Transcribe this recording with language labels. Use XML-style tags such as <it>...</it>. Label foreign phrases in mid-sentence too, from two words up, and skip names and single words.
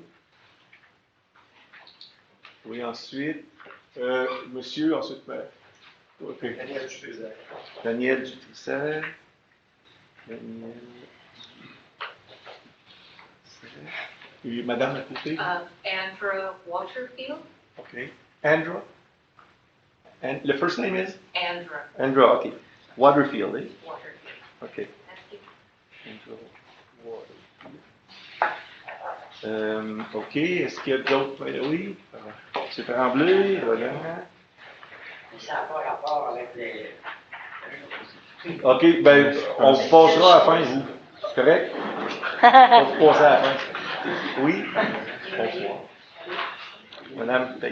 <fr>Oui, ensuite, monsieur, ensuite, OK. Daniel Dutrisser. Daniel Dutrisser. Daniel. Et Madame à côté. Andra Waterfield. OK. Andra.</fr> <en>And the first name is?</en> <fr>Andra Andra, OK. Waterfield, eh? Waterfield. OK. Merci. Andra Waterfield. OK. Est-ce qu'il y a d'autres? Oui. C'est Tremblay, voilà. Ça n'a pas rapport avec les. OK, ben, on vous passera à la fin, vous. C'est correct? On vous passera à la fin. Oui? Bonsoir. Madame Taylor.</fr>